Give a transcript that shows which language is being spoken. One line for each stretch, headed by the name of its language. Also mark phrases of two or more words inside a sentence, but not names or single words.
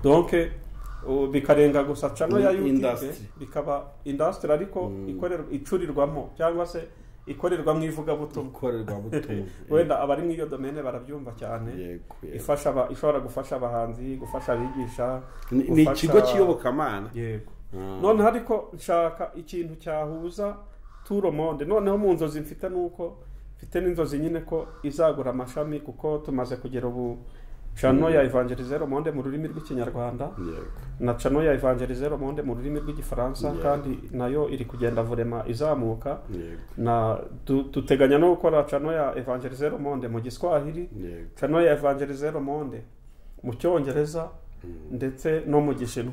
Kinyarwanda: donc bikarenga gusa channel ya YouTube, bikaba industry ariko icurirwamo cyangwa se ikorerwa mu ivuga butumwa. Wenda abari mu iyo domaine barabyumva cyane. Ifasha ishobora gufasha abahanzi, gufasha abigisha, ni ikigo kiyobokamana. Yego none ariko nshaka ikintu cyahuza
French: tout le monde.
Kinyarwanda: Noneho mu nzozi mfite nuko mfite n'inzozi nyine ko izagura amashami, kuko tumaze kugera ubu channel ya Evangeliser Monde mu rurimi rw'ikinyarwanda na channel ya Evangeliser Monde mu rurimi rw'igifaransa, kandi nayo iri kugenda vurema izamuka. Na tuteganya no gukora channel ya Evangeliser Monde mu giswahili, channel ya Evangeliser Monde mu cyongereza ndetse no mu gishinwa.